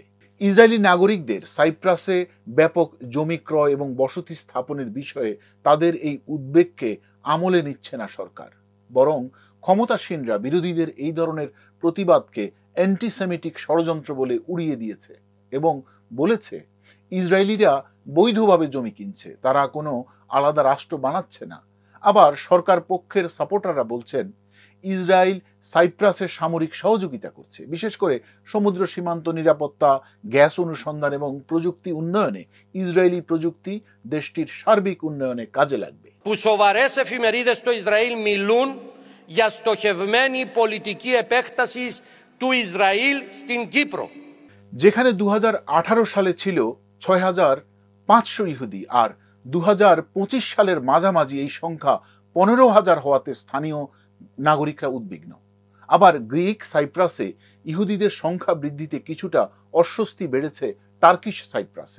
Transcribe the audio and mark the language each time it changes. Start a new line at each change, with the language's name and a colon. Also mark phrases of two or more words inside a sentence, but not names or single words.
Bangla: ইসরায়েলি নাগরিকদের সাইপ্রাসে ব্যাপক জমি ক্রয় এবং বসতি স্থাপনের বিষয়ে তাদের এই উদ্বেগকে আমলে নিচ্ছে না সরকার, বরং ক্ষমতাসীনরা বিরোধীদের এই ধরনের প্রতিবাদকে অ্যান্টিসেমিটিক ষড়যন্ত্র বলে উড়িয়ে দিয়েছে এবং বলেছে ইসরায়েলিরা বৈধভাবে জমি কিনছে, তারা কোনো আলাদা রাষ্ট্র বানাচ্ছে না। আবার সরকার পক্ষের সাপোর্টাররা বলছেন ইসরায়েল সাইপ্রাসের সামরিক সহযোগিতা করছে, বিশেষ করে সমুদ্র সীমান্ত নিরাপত্তা, গ্যাস অনুসন্ধান এবং প্রযুক্তি উন্নয়নে ইসরায়েলি প্রযুক্তি দেশটির সার্বিক উন্নয়নে কাজে লাগবে।
Greek: Που σοβαρές εφημερίδες στο Ισραήλ μιλούν για στοχευμένη πολιτική επέκταση του Ισραήλ στην Κύπρο.
Bangla: যেখানে 2018 সালে ছিল 6,500 ইহুদি আর 2025 সালের মাঝামাঝি এই সংখ্যা 15,000 হওয়াতে স্থানীয় নাগরিকরা উদ্বিগ্ন। আবার গ্রিক সাইপ্রাসে ইহুদিদের সংখ্যা বৃদ্ধিতে কিছুটা অস্বস্তি বেড়েছে টার্কিশ সাইপ্রাসে।